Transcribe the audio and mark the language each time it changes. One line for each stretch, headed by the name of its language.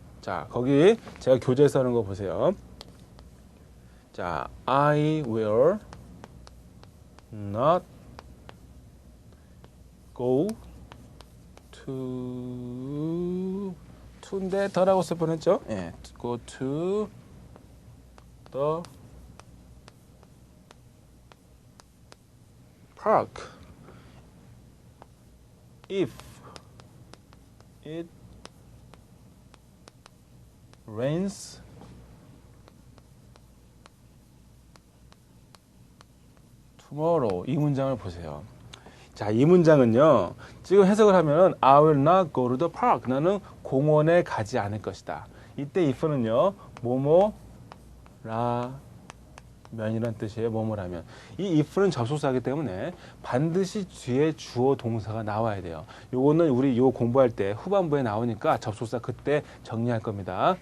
Korean: 자, 거기 제가 교재에서 하는 거 보세요. 자,
English: I will not go to
Korean: 인데 더라고 쓸 뻔했죠?
English: 예, go to the park if it rains tomorrow.
Korean: 이 문장을 보세요. 자, 이 문장은요. 지금 해석을 하면
English: I will not go to the park.
Korean: 나는 공원에 가지 않을 것이다. 이때 if는요. 뭐뭐라면이란 뜻이에요. 뭐뭐라면. 이 if는 접속사이기 때문에 반드시 뒤에 주어 동사가 나와야 돼요. 요거는 우리 요 공부할 때 후반부에 나오니까 접속사 그때 정리할 겁니다.